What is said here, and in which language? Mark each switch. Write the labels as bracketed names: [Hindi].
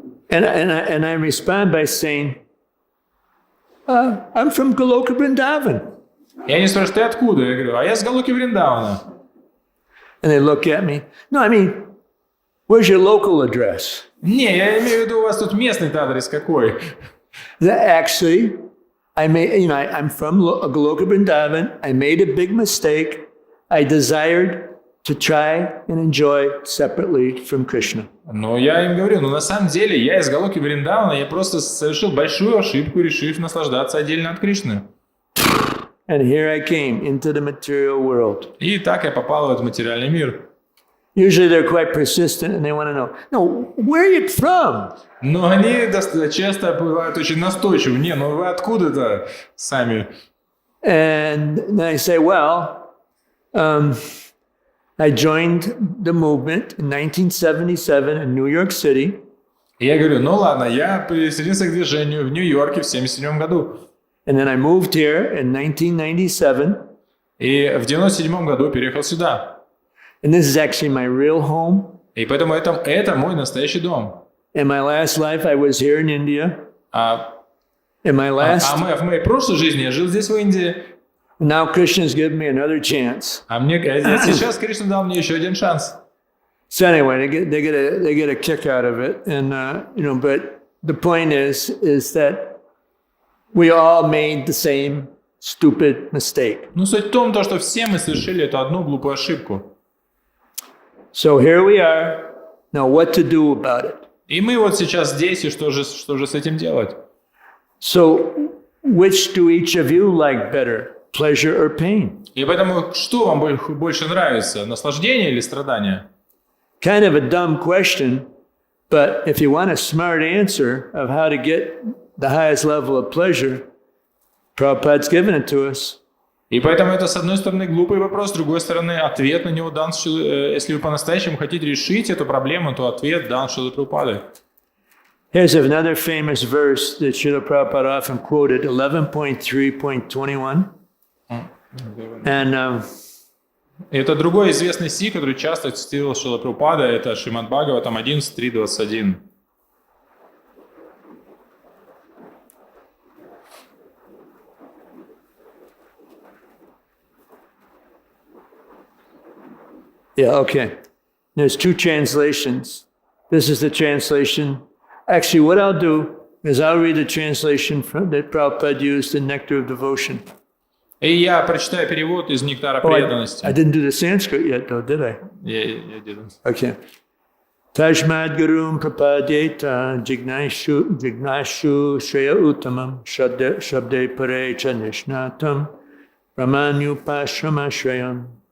[English] And I respond by saying, I'm from Goloka Vrindavan. [Russian] И они спрашивают, ты откуда? Я говорю, а я с Галоки Вриндавана. [English] And they look at me. No, I mean, where's your local address? [Russian] Не, я имею в виду, у вас тут местный адрес какой? [English] Actually, I'm from Goloka Vrindavan. I made a big mistake. I desired to try and enjoy separately from Krishna. [Russian] Но я им говорю, на самом деле я из Галоки Вриндавана, я просто совершил большую ошибку, решив наслаждаться отдельно от Кришны. [English] And here I came into the material world. [Russian] И так я попал в этот материальный мир. [English] Usually they're quite persistent and they want to know, no, where are you from? [Russian] Но они часто бывают очень настойчивы. Не, ну вы откуда-то сами? [English] And then I say, well, I joined the movement in 1977 in New York City. [Russian] И я говорю, ну ладно, я присоединился к движению в Нью-Йорке в 1977 году. [English] And then I moved here in 1997. [Russian] И в 1997 году переехал сюда. [English] And this is actually my real home. [Russian] И поэтому это мой настоящий дом. [English] In my last life, I was here in India. In my last, [Russian] в моей прошлой жизни я жил здесь, в Индии. [English] now Krishna's given me another chance. [Russian] Сейчас Кришна дал мне еще один шанс. [English] So anyway, they get a kick out of it, and but the point is that we all made the same stupid mistake. [Russian] Ну, суть в том, что все мы совершили эту одну глупую ошибку. [English] So here we are. Now, what to do about it? [Russian] И мы вот сейчас здесь, и что же с этим делать? [English] So, which do each of you like better, pleasure or pain? [Russian] И поэтому, что вам больше нравится, наслаждение или страдание? [English] Kind of a dumb question, but if you want a smart answer of how to get the highest level of pleasure, Prabhupada's given it to us. [Russian] И поэтому это, с одной стороны, глупый вопрос, с другой стороны, ответ на него дан, если вы по-настоящему хотите решить эту проблему, то ответ дан Шрилой Прабхупадой. [English] Here's another famous verse that Srila Prabhupada often quoted, 11.3.21. And [Russian] это другой известный стих, который часто цитировал Шрила Прабхупада, это Шримад-бхагаватам 11.3.21. [English] Yeah, okay. There's two translations. This is the translation. Actually, what I'll do is I'll read the translation that Prabhupada used in Nectar of Devotion. [Russian] И я прочитаю перевод из «Нектара преданности». [English] I didn't do the Sanskrit yet, though, did I? Я didn't. [Sanskrit] Okay. Tajmad Gurum Prapadyeta Jignashu Shreya Uttamam Shabde Pare Chanishnatam Brahmanyupashrama Shreyam.